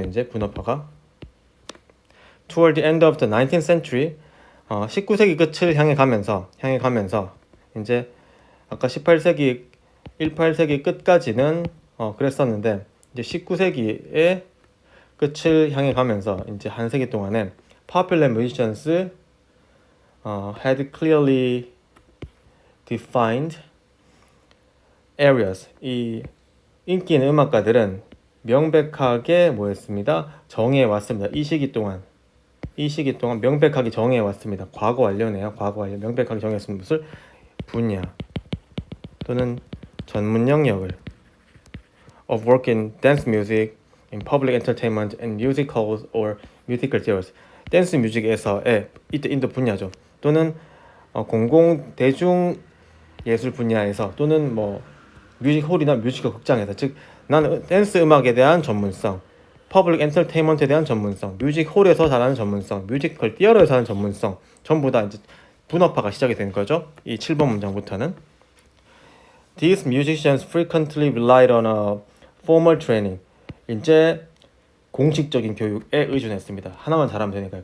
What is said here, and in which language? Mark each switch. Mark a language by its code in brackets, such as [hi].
[ko] 이제 분업화가 [en] toward the end of the 19th century, [ko] 19세기 끝을 향해 가면서 이제 아까 18세기 끝까지는 그랬었는데 이제 19세기의 끝을 향해 가면서 이제 한 세기 동안에 [en] popular musicians had clearly defined areas. [ko] 이 인기 있는 음악가들은 명백하게 뭐였습니다? 정해 왔습니다. 이 시기 동안 명백하게 정해 왔습니다. 과거 완료네요. 과거 완료. 명백하게 정했습니다. 무슨 분야 또는 전문 영역을 [en] of work in dance music, in public entertainment, and music halls or musical theaters. [ko] 댄스 뮤직에서의 인도 분야죠. 또는 공공 대중 예술 분야에서 또는 뭐 뮤직홀이나 뮤지컬 극장에서, 즉 나는 댄스 음악에 대한 전문성, 퍼블릭 엔터테인먼트에 대한 전문성, 뮤직홀에서 잘하는 전문성, 뮤지컬 티어터에서 하는 전문성, 전부 다 이제 분업화가 시작이 된 거죠. 이 7번 문장부터는 [en] These musicians frequently relied on a formal training. [ko] 이제 공식적인 교육에 의존했습니다. 하나만 잘하면 되니까요.